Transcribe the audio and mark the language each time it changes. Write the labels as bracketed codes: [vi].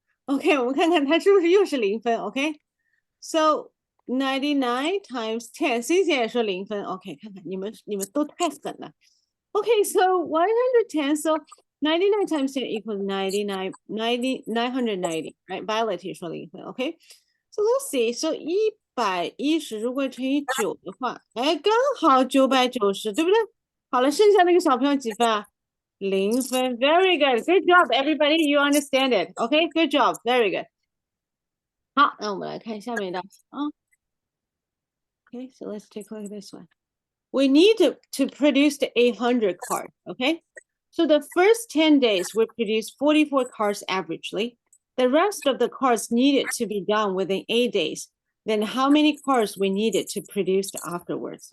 [zh] OK, 我们看看他是不是又是0分。 [en] OK, so 99 times 10, Cynthia [zh] 也说0分。 OK, 看看你们都太狠了。 [en] Okay, so 110, so 99 times 10 equals 990, right? Violet [zh] 也说0分。 [en] Okay, so let's see. [zh] So 110如果乘以9的话，哎，刚好990，对不对？好了，剩下那个小朋友几分啊？0分。 [en] Very good. Good job, everybody. You understand it. Okay, good job. Very good. [zh] 好，那我们来看下面一道题啊。 [en] Okay, so let's take a look at this one. We need to produce the 800 cards, okay? So the first 10 days, we produce 44 cards averagely. The rest of the cards needed to be done within 8 days. Then how many cards we needed to produce afterwards?